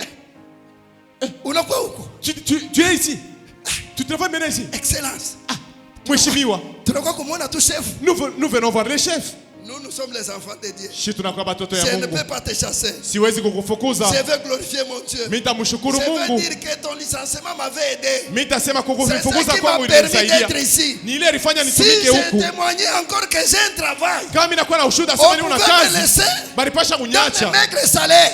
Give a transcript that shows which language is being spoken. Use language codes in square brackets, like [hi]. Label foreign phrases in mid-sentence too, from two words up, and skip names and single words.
[sw] Unakuwa huko. [fr] Tu es ici. Tu travailles maintenant ici. Excellence. [sw] Mheshimiwa, Tunakuwa kumwona tu chef. [fr] nous venons voir le chef. Nous sommes les enfants de Dieu. Je ne peux pas te chasser. Je veux glorifier mon Dieu. Je veux dire que ton licenciement m'avait aidé. C'est ça qui m'a permis d'être ici. Si j'ai témoigné encore que j'ai un travail, on pouvait me laisser dans le maigre salaire.